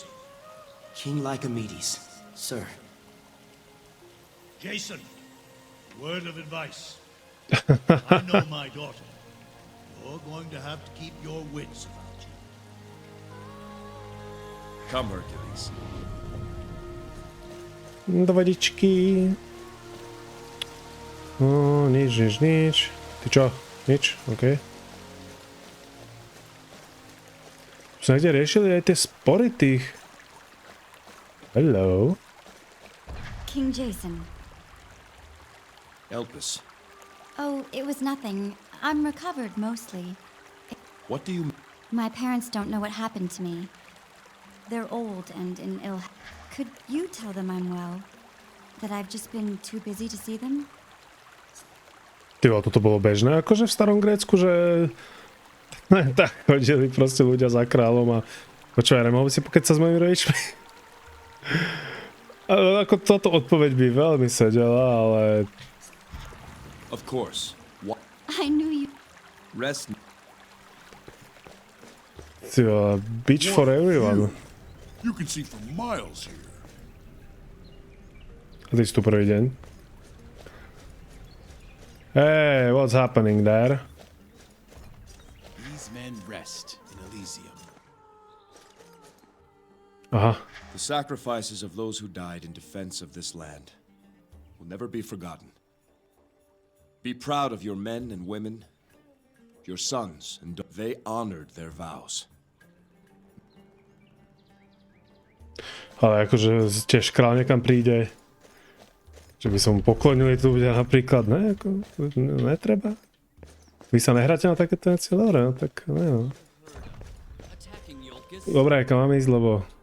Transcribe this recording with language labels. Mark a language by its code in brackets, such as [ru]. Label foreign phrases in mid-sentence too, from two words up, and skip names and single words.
[en] King Lycomedes, sir. Jason, word of advice. I know my daughter. You're going to have to keep your wits about you. Come, Hercules. [sk] Do vodičky. No, nič. Ty čo? Nič? OK. Sme niekde riešili aj tie spory tých. [en] Hello. King Jason. Elpis. Oh, it was nothing. I'm recovered mostly. What do you... My parents don't know what happened to me. They're old and in ill health. Could you tell them I'm well? That I've just been too busy to see them? [sk] Tyvo, toto bolo bežné, akože v starom Grécku, že tak chodili proste ľudia za kráľom a počúvaj, nemohol by si pokecať s mojimi rodičmi? Ako táto odpoveď by veľmi sedela, ale... [en] Of course. What? I knew you. Rest... Tyvo, beach for everyone. You can see for miles here. [sk] A ty si tu prvý deň. [en] Hey, what's happening there? These men rest in Elysium. [sk] Aha. [en] The sacrifices of those who died in defense of this land will never be forgotten. Be proud of your men and women, your sons, and they honored their vows. [sk] Ale akože tiež kráľ niekam príde, že by som mu poklonili tu ľudia napríklad, ne? Ako, netreba. Vy sa nehráte na takéto veci? Dobre, no tak ne, no. Dobre, kam máme ísť, lebo...